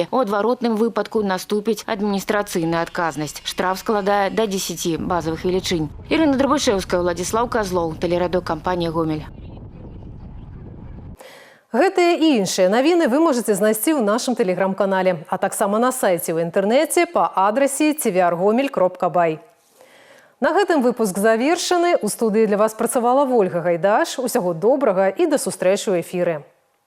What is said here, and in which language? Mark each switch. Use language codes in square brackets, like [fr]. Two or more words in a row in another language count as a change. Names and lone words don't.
[be] У адваротным выпадку наступіць адміністрацыйная адказнасць. Штраф складае да 10 базавых велічынь. Ірына Драбышэўская, Владзіслаў Казлоў, тэлерадыёкампанія «Гомель». Гэтыя і іншыя навіны вы можаце знайсці ў нашым тэлеграм-канале, а таксама на сайце ў інтэрнэце па адрасе tvr.gomel.by. На гэтым выпуск завершаны. У студыі для вас працавала Вольга Гайдаш. Усяго добрага і да сустрэчы ў эфіры.